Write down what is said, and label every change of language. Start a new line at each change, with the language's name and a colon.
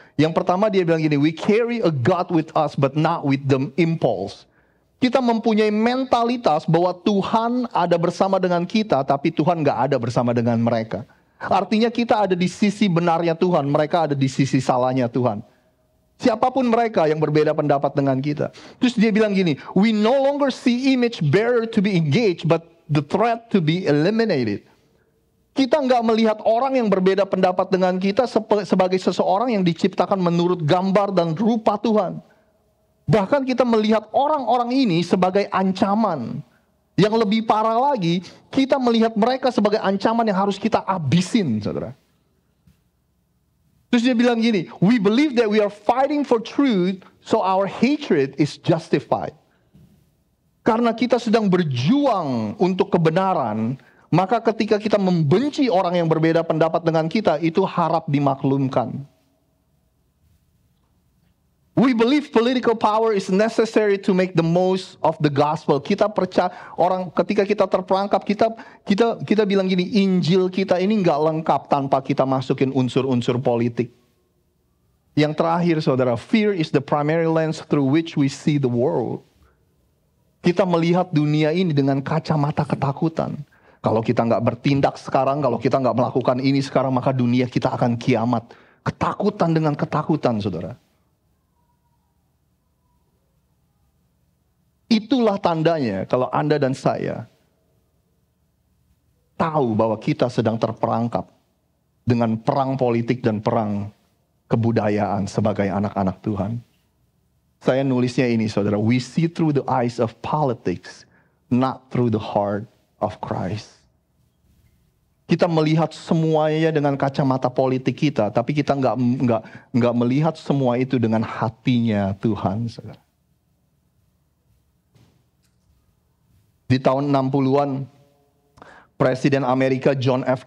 Indonesian: Yang pertama dia bilang gini,
English: we carry a God with us but not with the impulse.
Indonesian: Kita mempunyai mentalitas bahwa Tuhan ada bersama dengan kita, tapi Tuhan gak ada bersama dengan mereka. Artinya kita ada di sisi benarnya Tuhan, mereka ada di sisi salahnya Tuhan. Siapapun mereka yang berbeda pendapat dengan kita. Terus dia bilang gini,
English: we no longer see image bearer to be engaged, but the threat to be eliminated.
Indonesian: Kita nggak melihat orang yang berbeda pendapat dengan kita sebagai seseorang yang diciptakan menurut gambar dan rupa Tuhan. Bahkan kita melihat orang-orang ini sebagai ancaman. Yang lebih parah lagi, kita melihat mereka sebagai ancaman yang harus kita abisin, saudara. Terus dia bilang gini,
English: we believe that we are fighting for truth, so our hatred is justified.
Indonesian: Karena kita sedang berjuang untuk kebenaran, maka ketika kita membenci orang yang berbeda pendapat dengan kita, itu harap dimaklumkan.
English: We believe political power is necessary to make the most of the gospel.
Indonesian: Kita percaya orang ketika kita terperangkap, kita bilang gini, Injil kita ini nggak lengkap tanpa kita masukin unsur-unsur politik. Yang terakhir, saudara,
English: fear is the primary lens through which we see the world.
Indonesian: Kita melihat dunia ini dengan kacamata ketakutan. Kalau kita nggak bertindak sekarang, kalau kita nggak melakukan ini sekarang, maka dunia kita akan kiamat. Ketakutan dengan ketakutan, saudara. Itulah tandanya kalau Anda dan saya tahu bahwa kita sedang terperangkap dengan perang politik dan perang kebudayaan sebagai anak-anak Tuhan. Saya nulisnya ini, saudara.
English: We see through the eyes of politics, not through the heart of Christ.
Indonesian: Kita melihat semuanya dengan kacamata politik kita, tapi kita nggak melihat semua itu dengan hatinya Tuhan, saudara. Di tahun 60-an, Presiden Amerika John F.